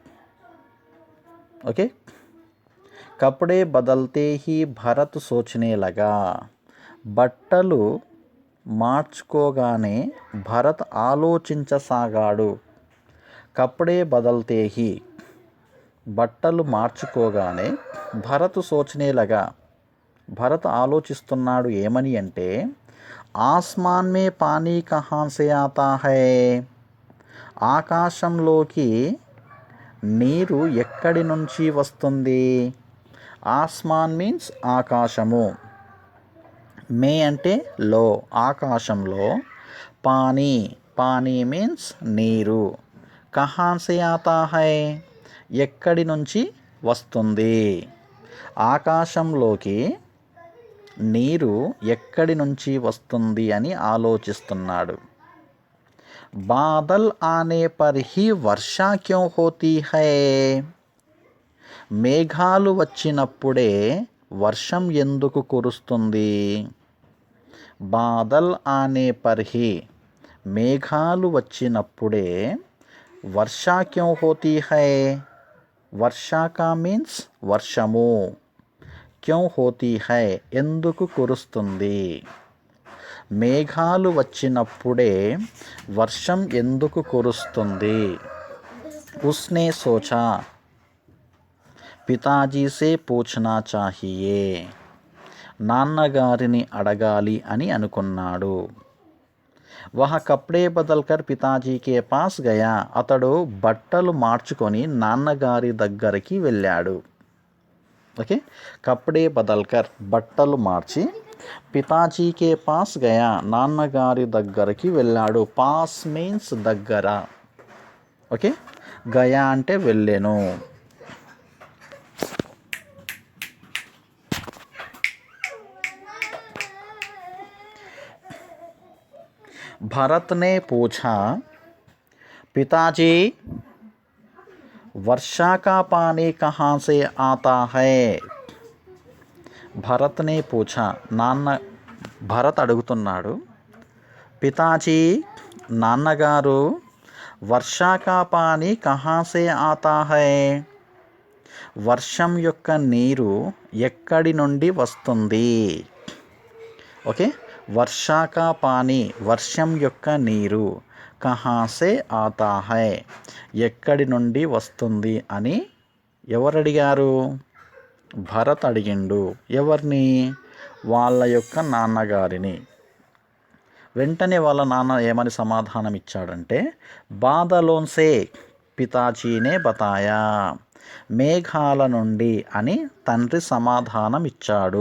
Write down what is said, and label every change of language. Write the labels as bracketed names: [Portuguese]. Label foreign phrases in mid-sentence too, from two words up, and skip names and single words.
[Hindi] ఓకే, कपड़े बदलते ही भरत सोचने लगा, [Telugu] బట్టలు మార్చుకోగానే భరత్ ఆలోచించసాగాడు. [Hindi] कपड़े बदलते ही, [Telugu] బట్టలు మార్చుకోగానే, [Hindi] भरत सोचने लगा, [Telugu] భరత్ ఆలోచిస్తున్నాడు. ఏమని అంటే [Hindi] आसमान में पानी कहाँ से आता है, [Telugu] ఆకాశంలోకి నీరు ఎక్కడి నుంచి వస్తుంది. ఆస్మాన్ మీన్స్ ఆకాశము, మే అంటే లో, ఆకాశంలో, పానీ, పానీ మీన్స్ నీరు, [Hindi] कहाँ से आता है [Telugu] ఎక్కడి నుంచి వస్తుంది. ఆకాశంలోకి నీరు ఎక్కడి నుంచి వస్తుంది అని ఆలోచిస్తున్నాడు. [Hindi] बादल आने पर ही वर्षा क्यों होती है, [Telugu] మేఘాలు వచ్చినప్పుడే వర్షం ఎందుకు కురుస్తుంది. [Hindi] बादल आने पर ही, [Telugu] మేఘాలు వచ్చినప్పుడే, [Hindi] वर्षा क्यों होती है, वर्षा का మీన్స్ వర్షము, क्यों होती है [Telugu] ఎందుకు కురుస్తుంది. మేఘాలు వచ్చినప్పుడే వర్షం ఎందుకు కురుస్తుంది. [Hindi] उसने सोचा, पिताजी से पूछना चाहिए, [Telugu] నాన్నగారిని అడగాలి అని అనుకున్నాడు. [Hindi] वह कपड़े बदलकर पिताजी के पास गया, [Telugu] అతడు బట్టలు మార్చుకొని నాన్నగారి దగ్గరికి వెళ్ళాడు. ఓకే, [Hindi] कपड़े बदलकर [Telugu] బట్టలు మార్చి, [Hindi] पिताजी के पास गया, [Telugu] నాన్నగారి దగ్గరికి వెళ్ళాడు. పాస్ మీన్స్ దగ్గర. ఓకే, గయా అంటే వెళ్ళెను. [Hindi] भरत ने पूछा, पिताजी वर्षा का पानी कहाँ से आता है. भरत ने पूछा, [Telugu] భరత్ అడుగుతున్నాడు, పితాజీ నాన్నగారు, [Hindi] वर्षा का पानी कहाँ से आता है, [Telugu] వర్షం యొక్క నీరు ఎక్కడి నుండి వస్తుంది. ఓకే, [Hindi] वर्षा का पानी [Telugu] వర్షం యొక్క నీరు, [Hindi] कहाँ से आता है [Telugu] ఎక్కడి నుండి వస్తుంది అని ఎవరు అడిగారు? భరత్ అడిగిండు. ఎవరిని? వాళ్ళ యొక్క నాన్నగారిని. వెంటనే వాళ్ళ నాన్న ఏమని సమాధానం ఇచ్చాడంటే, [Hindi] बादलों से पिताजी ने बताया, [Telugu] మేఘాల నుండి అని తండ్రి సమాధానం ఇచ్చాడు.